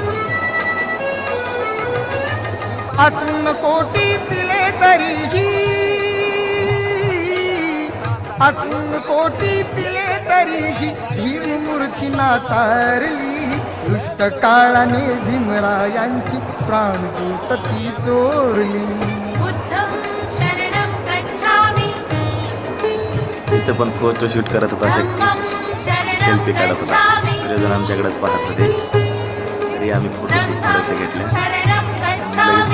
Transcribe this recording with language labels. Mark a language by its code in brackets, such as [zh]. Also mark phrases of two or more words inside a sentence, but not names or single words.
[mr] असून कोटी पिले तरीही, असून कोटी पिले तरीही भीम मूर्ती नातारली, दुष्ट काळाने भीमरायांची प्राणज्योत ती चोरली. [pi] बुद्धं शरणं गच्छामि, [mr] इथं पण फोटोशूट करत होता. [pi] धम्मं शरणं [mr] सेल्फी काढत होता. [pi] गच्छामि, [mr] सगळेजण आमच्याकडेच पाहत होते. तरी आम्ही फोटोशूट थोडेसे घेतले. [pi] शरणं [mr] लगेच [pi] गच्छामि.